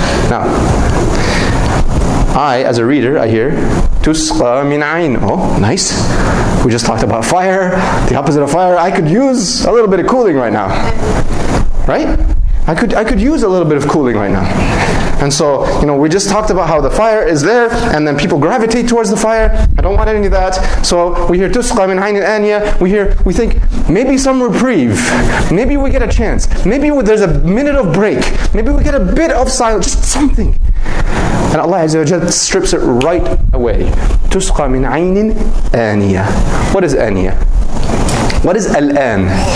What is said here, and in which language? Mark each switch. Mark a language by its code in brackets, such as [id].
[en] Now, I, as a reader, I hear, [ar] تُسْقَى مِنْ عَيْنٍ. [en] Oh, nice. We just talked about fire, the opposite of fire. I could use a little bit of cooling right now. Right? I could use a little bit of cooling right now. And so, we just talked about how the fire is there, and then people gravitate towards the fire. I don't want any of that. So we hear [ar] تُسْقَى مِنْ عَيْنٍ آنِيَةٍ. [en] We think, maybe some reprieve. Maybe we get a chance. Maybe there's a minute of break. Maybe we get a bit of silence, just something. And Allah Azza wa Jal strips it right away. [ar] تُسْقَى مِنْ عَيْنٍ آنِيَةٍ. [en] What is آنية? What is الآن?